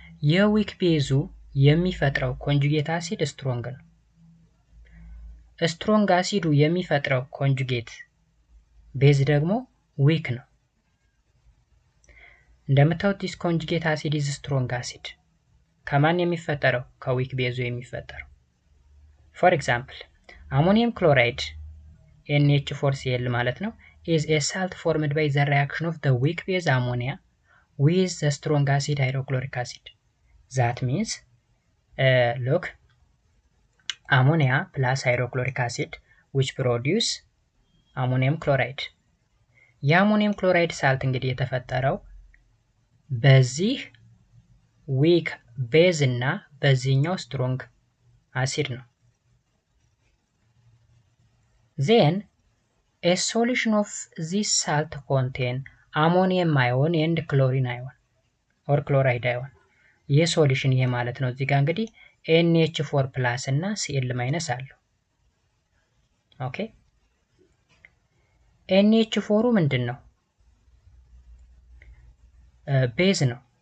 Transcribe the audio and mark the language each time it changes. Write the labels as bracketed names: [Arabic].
[Amharic] የዊክ ቤዙ የሚፈጥረው ኮንጁጌት አሲድ ስትሮንግ ነው። ስትሮንግ አሲዱ የሚፈጥረው ኮንጁጌት ቤዝ ደግሞ ዊክ ነው። እንደምታዩት [English] this conjugate acid is strong acid. [Amharic] ከማን የሚፈጠረው ከዊክ ቤዙ የሚፈጠረው [English] For example Ammonium chloride NH4Cl [Amharic] ማለት ነው [English] is a salt formed by the reaction of the weak base ammonia with the strong acid hydrochloric acid. That means look ammonia plus hydrochloric acid which produce ammonium chloride. [Amharic] የአሞኒየም ክሎራይድ ሳልት እንግዲህ የተፈጠረው በዚህ weak base እና በዚህኛው strong acid ነው [English] Then, a solution of this salt contain ammonium ion and chlorine ion or chloride ion. [Amharic] ይህ ሶሉሽን ይሄ ማለት ነው እዚህ ጋር እንግዲህ NH4 plus እና Cl minus አለው ኦኬ NH4 ምንድነው ቤዝ ነው